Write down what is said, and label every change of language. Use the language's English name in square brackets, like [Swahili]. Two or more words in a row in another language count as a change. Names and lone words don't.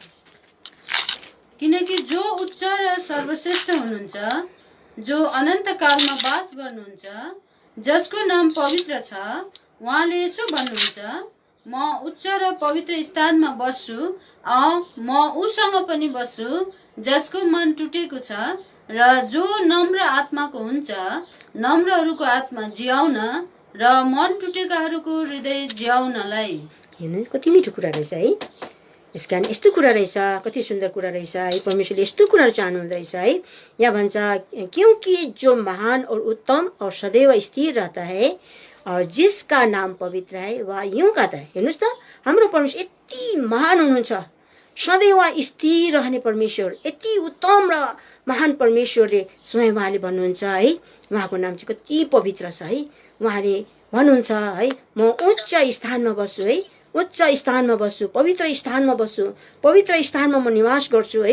[Nepali] किनकि जो उच्च र सर्वश्रेष्ठ हुनुहुन्छ, जो अनन्तकालमा वास गर्नुहुन्छ, जसको नाम पवित्र छ, उहाँले यसो भन्नुहुन्छ, म उच्च र पवित्र स्थानमा बस्छु, म उसँग पनि बस्छु जसको मन टुटेको छ र जो नम्र आत्माको हुन्छ, नम्रहरूको आत्मा जियाउन र मन टुटेकाहरूको हृदय जियाउनलाई। हेर्नु कति मिठो कुरा रहेछ है। यस कारण यस्तो कुरा रहेछ, कति सुन्दर कुरा रहेछ है। परमेश्वरले यस्तो कुराहरू चाहनुहुँदो रहेछ है। यहाँ भन्छ [Hindi] क्योंकि जो महान और उत्तम और सदैव स्थिर रहता है और जिसका नाम पवित्र है वह यूं कहता है। [Nepali] हेर्नुहोस् त हाम्रो परमेश्वर यति महान हुनुहुन्छ, सदैव स्थिर रहने परमेश्वर, यति उत्तम र महान परमेश्वरले स्वयं उहाँले भन्नुहुन्छ है। उहाँको नाम चाहिँ कति पवित्र छ है। उहाँले भन्नुहुन्छ है म उच्च स्थानमा बस्छु है, उच्च स्थानमा बस्छु, पवित्र स्थानमा बस्छु, पवित्र स्थानमा म निवास गर्छु है।